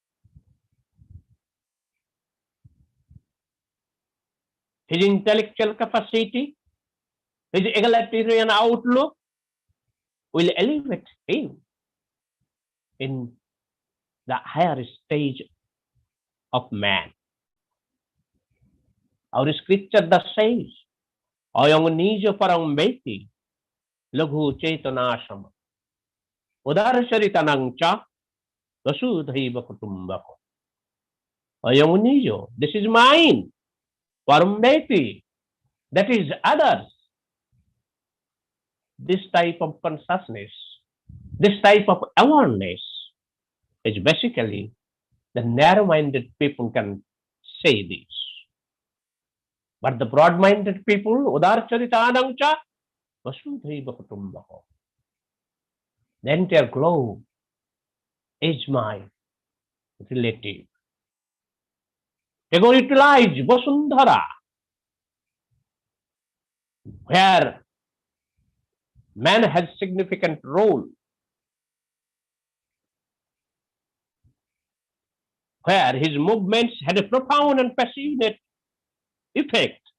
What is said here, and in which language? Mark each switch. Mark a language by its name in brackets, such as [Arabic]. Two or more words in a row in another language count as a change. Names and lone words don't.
[English] His intellectual capacity, his egalitarian outlook will elevate him in the higher stage of man. Our scripture thus says, [Sanskrit] अयं निजः परो वेति, लघुचेतसाम्, उदारचरितानां च, वसुधैव कुटुम्बकम्. अयं निजः, [English] this is mine, [Sanskrit] परो वेति, [English] that is others. This type of consciousness, this type of awareness is basically the narrow-minded people can say this. But the broad-minded people, [Sanskrit] उदारचरितानां च, वसुधैव कुटुम्बकम्. [English] The entire globe is my relative. They go utilize Vasundhara, where man has significant role, where his movements had a profound and passionate effect.